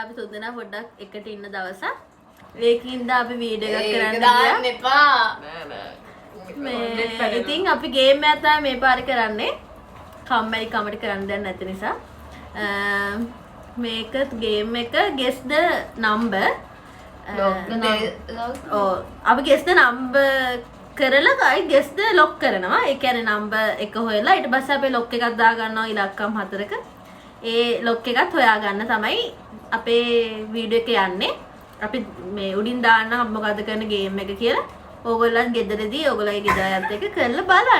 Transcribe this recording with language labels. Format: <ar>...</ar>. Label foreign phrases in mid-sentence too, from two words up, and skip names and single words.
<si>දෙනා පොඩ්ඩක් එකට ඉන්න දවසක්. ඒකින්ද අපි වීඩියෝ එකක් කරන්න දාන්න එපා. මේ ඉතින් අපි ගේම් එකක් තමයි මේ පාරේ කරන්නේ. කම්මැලි කමට කරන්න දෙයක් නැති නිසා. මේක ගේම් එක</si> <en>guess the number.</en> <si>අපි</si> <en>guess the number</en> <si>කරලා ගයි</si> <en>guess the lock</en> <si>කරනවා. ඒ කියන්නේ number එක හොයලා ඊට පස්සේ අපි lock එකක් දා ගන්නවා ඉලක්කම් 4ක. ඒ lock එකත් හොයා ගන්න තමයි අපේ වීඩියෝ එක යන්නේ. අපි මේ උඩින් දාන්න මොකද කරන ගේම් එක කියලා. ඕගොල්ලන් ගෙදරදී ඕගොල්ලන්ගේ ගෙදර අයත් එක්ක කරලා බලන්න.</si>